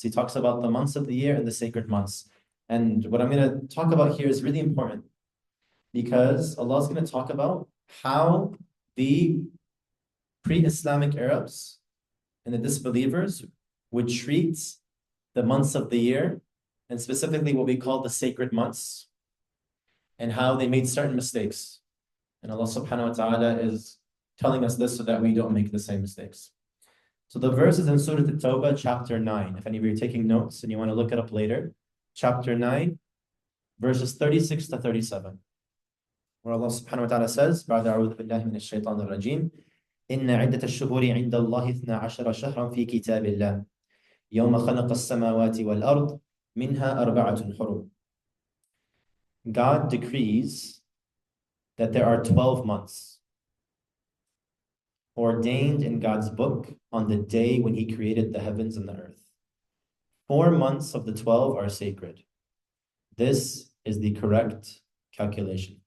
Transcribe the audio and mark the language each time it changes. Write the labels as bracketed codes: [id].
[en] He talks about the months of the year and the sacred months. And what I'm going to talk about here is really important because Allah is going to talk about how the pre-Islamic Arabs and the disbelievers would treat the months of the year, and specifically what we call the sacred months, and how they made certain mistakes. And Allah subhanahu wa ta'ala is telling us this so that we don't make the same mistakes. So the verse is in Surah At-Tawbah, chapter 9. If any of you are taking notes and you want to look it up later, chapter 9, verses 36 to 37. Where Allah subhanahu wa ta'ala says, [ar] بعد أعوذ بالله من الشيطان الرجيم إن عدة الشهور عند الله 12 شهرا في كتاب الله يوم خلق السماوات والأرض منها أربعة حرم. [en] God decrees that there are 12 months ordained in God's book on the day when He created the heavens and the earth. 4 months of the 12 are sacred. This is the correct calculation.